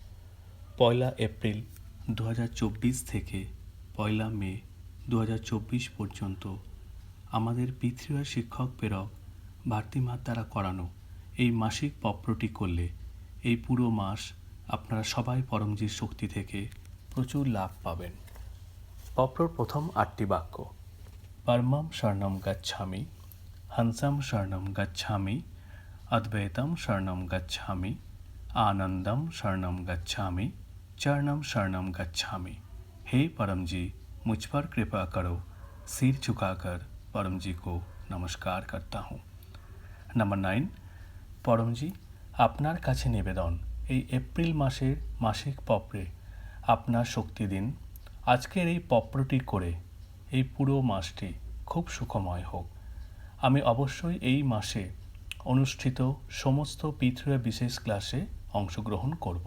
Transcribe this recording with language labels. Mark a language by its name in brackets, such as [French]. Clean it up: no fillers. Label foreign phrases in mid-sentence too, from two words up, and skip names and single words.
[Bangla] 1 এপ্রিল 2024 থেকে 1 মে 2024 পর্যন্ত আমাদের পৃথিবীর শিক্ষক প্রেরক ভারতীমার দ্বারা করানো এই মাসিক পত্রটি করলে এই পুরো মাস আপনারা সবাই পরমজির শক্তি থেকে প্রচুর লাভ পাবেন। পত্রর প্রথম 8টি বাক্য: [Sanskrit] পরমম শরণম গচ্ছামি, হংসম শরণম গচ্ছামি, অদ্বৈতম শরণম গচ্ছামি, आनंदम शरणम गच्छामि, चरणम शरणम गच्छामि। [Hindi] हे परम जी, मुझ पर कृपा करो। सिर झुकाकर परम जी को नमस्कार करता हूँ। [Bangla] नंबर 9, परम जी আপনার কাছে নিবেদন, এই এপ্রিল মাসের মাসিক পত্রে আপনার শক্তি দিন। আজকের এই পত্রটি করে এই পুরো মাসটি খুব সুখময় হোক। আমি অবশ্যই এই মাসে অনুষ্ঠিত সমস্ত পৃথিবী বিশেষ ক্লাসে অংশগ্রহণ করব।